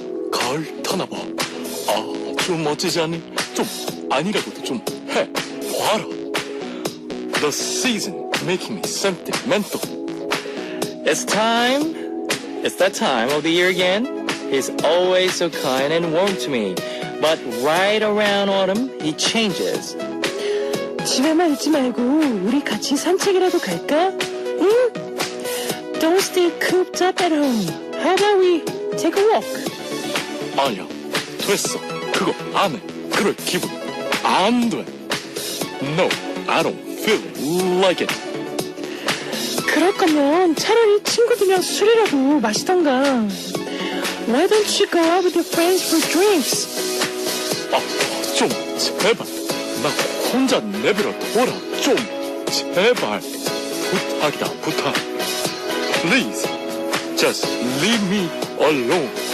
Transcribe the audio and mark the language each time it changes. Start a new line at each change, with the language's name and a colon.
Korean: 가을 타나봐. 아주 멋지지 않니? 좀 아니라고도 좀 해. 봐라.
English: The season making me sentimental. It's time. It's that time of the year again. He's always so kind and warm to me. But right around autumn, he changes.
Korean: 집에만 있지 말고 우리 같이 산책이라도 갈까? 응?
English: Don't stay cooped up at home. How about we take a walk?
Korean: 아니야. 됐어. 그거 안 해. 그럴 기분 안 돼.
English: No, I don't feel like it.
Korean: 그럴 거면 차라리 친구들이랑 술이라도 마시던가.
English: Why don't you go out with your friends for drinks?
Korean: 좀 제발. 나 혼자 내버려 둬라. 좀 제발. 부탁이다, 부탁.
English: Please, just leave me alone.